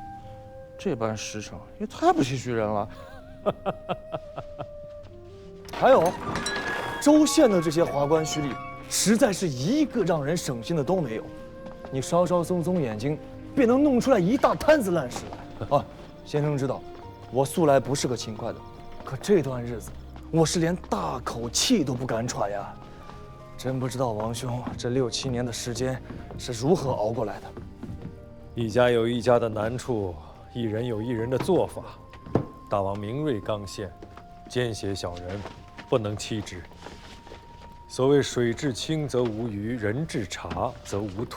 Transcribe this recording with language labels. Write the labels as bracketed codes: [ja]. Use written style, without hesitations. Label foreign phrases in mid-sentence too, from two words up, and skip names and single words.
[zh] 這般實誠也太不唏噓人了。還有，州縣的這些華官胥吏，實在是一個讓人省心的都沒有。你稍稍鬆鬆眼睛，便能弄出來一大攤子爛事來。啊，先生知道，我素來不是個勤快的，可這段日子，我是連大口氣都不敢喘呀。真不知道王兄這6、7年的時間是如何熬過來的。一家有一家的難處，一人有一人的做法。大王明銳剛憲，奸邪小人不能欺之。所謂水至清則無魚，人至察則無徒。